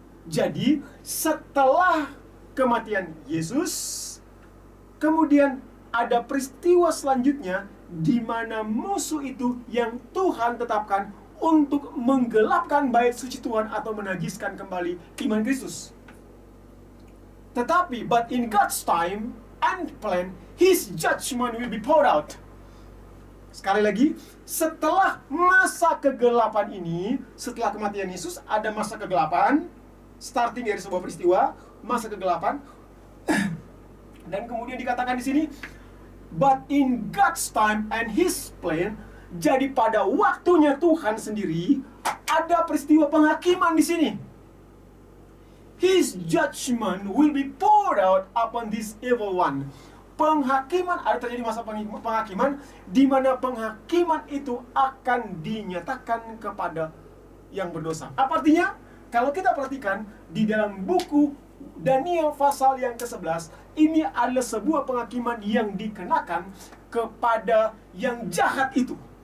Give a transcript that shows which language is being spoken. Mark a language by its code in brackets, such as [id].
[id] Jadi setelah kematian Yesus, kemudian ada peristiwa selanjutnya di mana musuh itu yang Tuhan tetapkan untuk menggelapkan bait suci Tuhan atau menajiskan kembali iman Kristus. [en] Tetapi, but in God's time and plan, His judgment will be poured out. [id] Sekali lagi, setelah masa kegelapan ini, setelah kematian Yesus, ada masa kegelapan, starting dari sebuah peristiwa, masa kegelapan, dan kemudian dikatakan di sini, [en] but in God's time and His plan, [id] jadi pada waktunya Tuhan sendiri, ada peristiwa penghakiman di sini. [en] His judgment will be poured out upon this evil one. [id] Penghakiman, ada terjadi masa penghakiman, di mana penghakiman itu akan dinyatakan kepada yang berdosa. Apa artinya? Kalau kita perhatikan di dalam buku Daniel pasal yang ke-11, ini adalah sebuah penghakiman yang dikenakan kepada yang jahat itu.